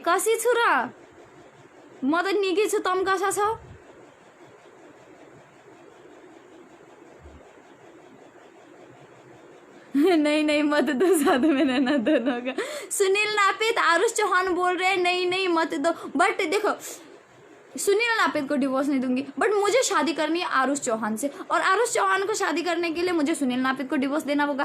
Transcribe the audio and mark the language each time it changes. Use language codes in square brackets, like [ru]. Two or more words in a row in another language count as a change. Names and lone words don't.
[ne] कसी छु र म त निकै छु। तम कसा छौ? [hi] नहीं मत दो, साथ में रहना दोनों का। सुनील नापित आरुष चौहान बोल रहे हैं नहीं मत दो। बट देखो सुनील नापित को डिवोर्स नहीं दूंगी, बट मुझे शादी करनी है आरुष चौहान से, और आरुष चौहान को शादी करने के लिए मुझे सुनील नापित को डिवोर्स देना होगा।